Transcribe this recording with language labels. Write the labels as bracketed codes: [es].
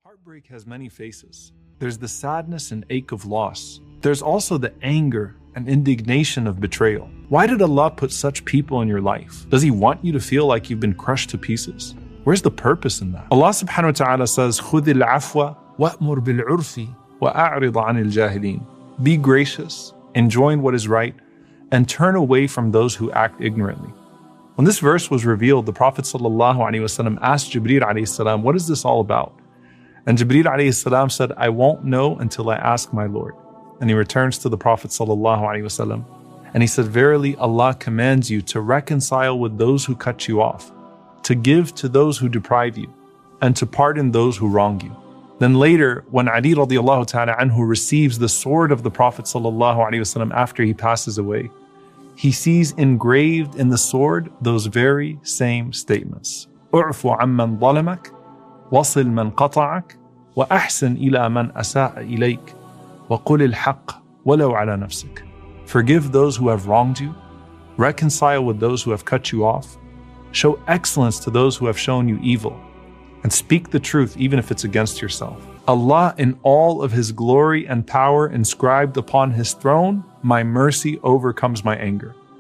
[en] Heartbreak has many faces. There's the sadness and ache of loss. There's also the anger and indignation of betrayal. Why did Allah put such people in your life? Does He want you to feel like you've been crushed to pieces? Where's the purpose in that? Allah subhanahu wa ta'ala says, [ar] خُذِ الْعَفْوَ وَأْمُرْ بِالْعُرْفِ وَأَعْرِضَ عَنِ الْجَاهِلِينَ. [en] Be gracious, enjoin what is right, and turn away from those who act ignorantly. When this verse was revealed, the Prophet ﷺ asked Jibreel alayhi salam, what is this all about? And Jibreel alayhi salam said, I won't know until I ask my Lord. And he returns to the Prophet ﷺ, and he said, verily Allah commands you to reconcile with those who cut you off, to give to those who deprive you, and to pardon those who wrong you. Then later, when Ali radiallahu ta'ala anhu receives the sword of the Prophet ﷺ after he passes away, he sees engraved in the sword those very same statements. [ar] اعفو عمن ظلمك وصل من قطعك وأحسن إلى من أساء إليك وقل الحق ولو على نفسك. [en] Forgive those who have wronged you, reconcile with those who have cut you off, show excellence to those who have shown you evil, and speak the truth even if it's against yourself. Allah in all of His glory and power inscribed upon His throne, my mercy overcomes my anger.